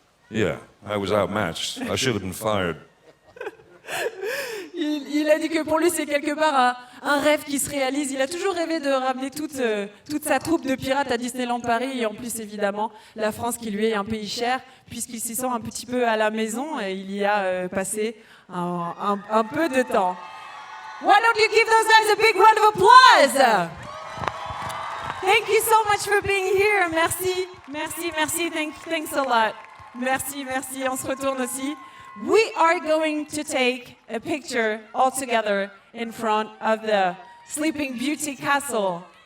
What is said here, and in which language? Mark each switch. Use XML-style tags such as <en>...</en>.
<en>Yeah, I was outmatched. I should have been fired.</en> <fr>Il a dit que pour lui, c'est quelque part un rêve qui se réalise. Il a toujours rêvé de ramener toute sa troupe de pirates à Disneyland Paris. Et en plus, évidemment, la France qui lui est un pays cher, puisqu'il s'y sent un petit peu à la maison. Et il y a passé un peu de temps.</fr> <en>Why don't you give those guys a big round of applause? Thank you so much for being here.</en> <fr>Merci, merci, merci.</fr> <en>Thanks a lot.</en> <fr>Merci, merci. On se retourne aussi.</fr> <en>We are going to take a picture all together in front of the Sleeping Beauty Castle.</en>